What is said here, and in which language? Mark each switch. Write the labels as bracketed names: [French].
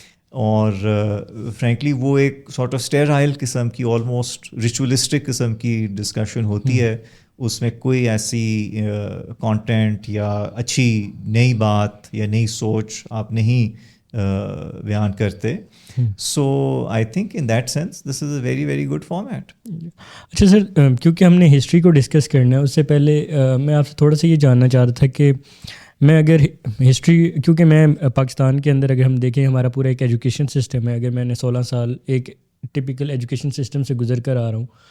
[Urdu] اور فرینکلی وہ ایک سارٹ آف اسٹیرائل قسم کی آلموسٹ ریچولسٹک قسم کی ڈسکشن ہوتی ہے, اس میں کوئی ایسی کانٹینٹ یا اچھی نئی بات یا نئی سوچ آپ نہیں بیان کرتے. [English] So I think in that sense this is a very very good format. [Urdu] اچھا سر، کیونکہ ہم نے ہسٹری کو ڈسکس کرنا ہے، اس سے پہلے میں آپ سے تھوڑا سا یہ جاننا چاہ رہا تھا کہ میں اگر ہسٹری، کیونکہ میں پاکستان کے اندر اگر ہم دیکھیں ہمارا پورا ایک ایجوکیشن سسٹم ہے، اگر میں نے 16 سال ایک ٹپیکل ایجوکیشن سسٹم سے گزر کر آ رہا ہوں